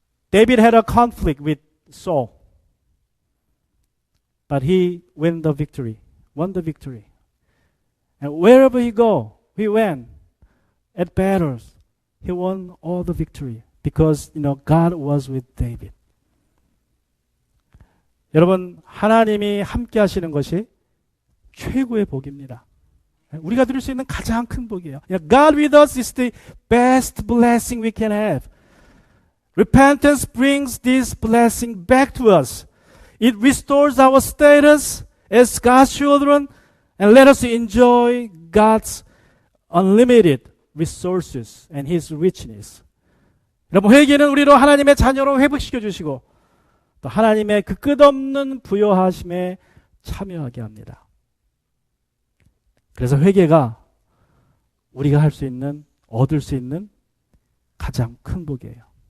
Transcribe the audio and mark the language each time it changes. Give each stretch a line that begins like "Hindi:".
English: David had a conflict with Saul, but he won the victory. And wherever he went at battles, he won all the victory because God was with David.
Korean: 여러분, 하나님이 함께 하시는 것이 최고의 복입니다. 우리가 누릴 수 있는 가장 큰 복이에요.
English: God with us is the best blessing we can have. Repentance brings this blessing back to us. It restores our status as God's children and let us enjoy God's unlimited resources and His richness.
Korean: 여러분, 회개는 우리로 하나님의 자녀로 회복시켜 주시고 또 하나님의 그 끝없는 부여하심에 참여하게 합니다. 그래서 회개가 우리가 할 수 있는, 얻을 수 있는 가장 큰 복이에요.